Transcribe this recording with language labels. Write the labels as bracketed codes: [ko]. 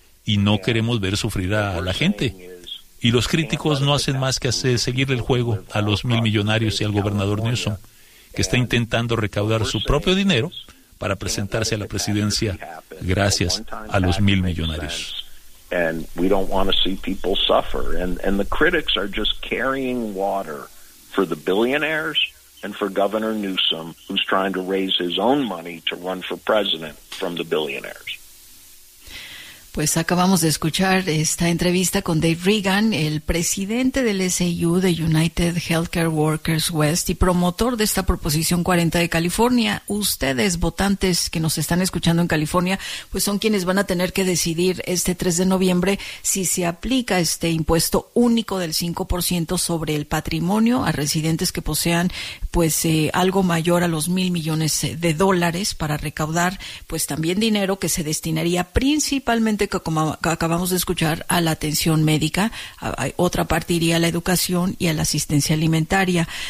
[es] Y no queremos ver sufrir a la gente. Y los críticos no hacen más que hacer seguirle el juego a los millonarios y al gobernador Newsom, que está intentando recaudar su propio dinero para presentarse a la presidencia gracias a los millonarios. [en] And we don't want to see people suffer. And the critics are just carrying water for the billionaires and for Governor Newsom, who's trying to raise his own money to run for president from the billionaires. [es] Pues acabamos de escuchar esta entrevista con Dave Regan, el presidente del SEU, de United Healthcare Workers West, y promotor de esta Proposición 40 de California. Ustedes, votantes que nos están escuchando en California, pues son quienes van a tener que decidir este 3 de noviembre si se aplica este impuesto único del 5% sobre el patrimonio a residentes que posean pues algo mayor a los $1,000,000,000 para recaudar pues también dinero que se destinaría principalmente, que como acabamos de escuchar, a la atención médica, otra parte iría a la educación y a la asistencia alimentaria.